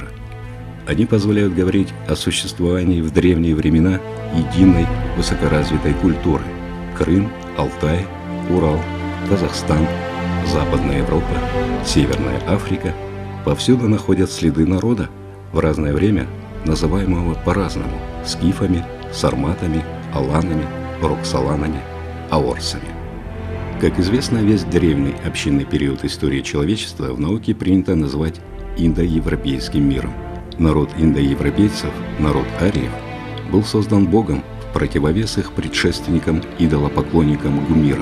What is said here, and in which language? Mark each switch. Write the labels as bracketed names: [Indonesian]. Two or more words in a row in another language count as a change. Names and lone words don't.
[Russian] Они позволяют говорить о существовании в древние времена единой высокоразвитой культуры – Крым, Алтай, Урал, Казахстан, Западная Европа, Северная Африка. Повсюду находят следы народа, в разное время называемого по-разному – скифами, сарматами, аланами, роксоланами, аорсами. Как известно, весь древний общинный период истории человечества в науке принято назвать индоевропейским миром. Народ индоевропейцев, народ ариев, был создан Богом в противовес их предшественникам идолопоклонникам гумирам.